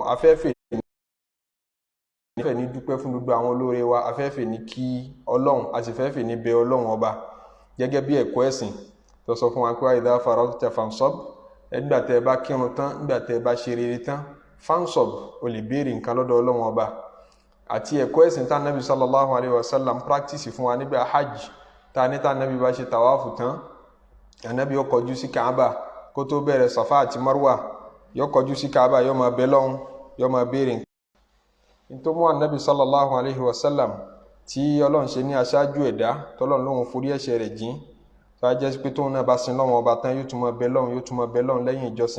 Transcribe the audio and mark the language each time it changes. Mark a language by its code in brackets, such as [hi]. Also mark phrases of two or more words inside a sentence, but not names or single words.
[yo] Afẹ́fẹ́ ní dúpẹ́ fún gbogbo àwọn olóore wa, afẹ́fẹ́ ní kí Ọlọ́run, a sì fẹ́fẹ́ ní bẹ Ọlọ́run ọba gẹ́gẹ́ bí ẹ̀kọ́ ẹ̀sìn tó sọ fún wa pé [ar] إذا فرغت فانصب, [yo] nígbà tẹ́ bá kírun tán, nígbà tẹ́ bá ṣe rere tán, fansab, o lè béèrè nǹkan lọ́dọ̀ Ọlọ́run ọba. Àti ẹ̀kọ́ ẹ̀sìn tá Nabi [ar] صلى الله عليه وسلم [yo] practice fún wa nígbà hajj, tá ní tá Nabi bá ṣe tawafu tán, Ànábì ó kọjú sí Kaaba kó tó bẹ̀rẹ̀ Safa àti Marwa, yó kọjú sí Kaaba, yó máa bẹ Ọlọ́run, yó máa béèrè. Nítorí mú Ànábì [ar] صلى الله عليه وسلم [yo] tí Ọlọ́run ṣe ní aṣáájú ẹ̀dá, tọ́lọ́run lóhun forí ẹ̀ṣẹ̀ rẹ̀ jìn, tó a jẹ́ pé tóun náà bá sin Ọlọ́run ọba tán yóò tún máa bẹ Ọlọ́run, yóò tún máa bẹ Ọlọ́run lẹ́yìn ìjọsìn.